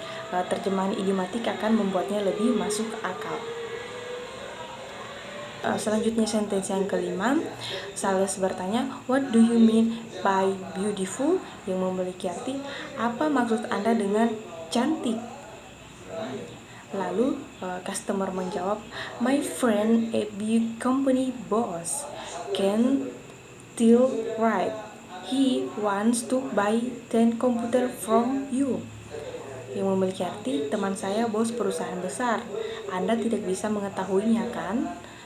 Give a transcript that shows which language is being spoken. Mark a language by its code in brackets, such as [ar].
[id] Terjemahan idiomatik akan membuatnya lebih masuk akal. Selanjutnya sentence yang kelima, sales bertanya, [en] what do you mean by beautiful, [id] yang memiliki arti apa maksud Anda dengan cantik. Lalu customer menjawab, [en] my friend a big company boss can still right. He wants to buy 10 computer from you. [id] Yang memiliki arti, teman saya bos perusahaan besar. Anda tidak bisa mengetahuinya kan?